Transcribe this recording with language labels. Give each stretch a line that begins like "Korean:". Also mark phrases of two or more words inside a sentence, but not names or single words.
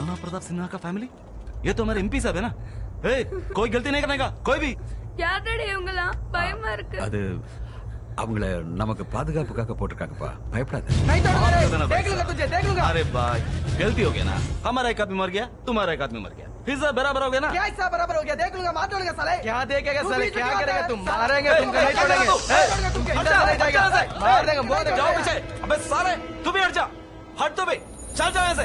Hindi: प्रताप सिन्हा का फैमिली, ये तो हमारे एमपी साहब है ना। ए, कोई गलती नहीं करने का, कोई भी।
Tamil: யார் டேடி இவங்கலாம்? பயமா இருக்கு. அது அவங்கள நமக்கு பாதுகாப்புக்காக போட்டிருக்காங்கப்பா, பயப்படாத.
Hindi: नहीं तोड़ूंगा रे, देख देख लूंगा तुझे, देख लूंगा। अरे भाई गलती हो गया ना, हमारा एक आदमी मर गया, तुम्हारा एक आदमी मर गया, हिस्सा बराबर हो गया ना। क्या हिस्सा बराबर हो गया? देख लूंगा, मार तोड़ेगा साले। क्या देखेगा साले, बीच में क्या क्यों करेगा आता तुम? है? मारेंगे ए, तुमको, नहीं हट जा छोड़ेंगे। तू। ए, छोड़ेगा तुमको, इधर हट जा, नहीं हट जाएगा। जा, मार देंगे, बोल देंगे। जाओ पीछे। अबे सारे तू भी हट जा, हट तो भी, चल जाओ यहाँ से।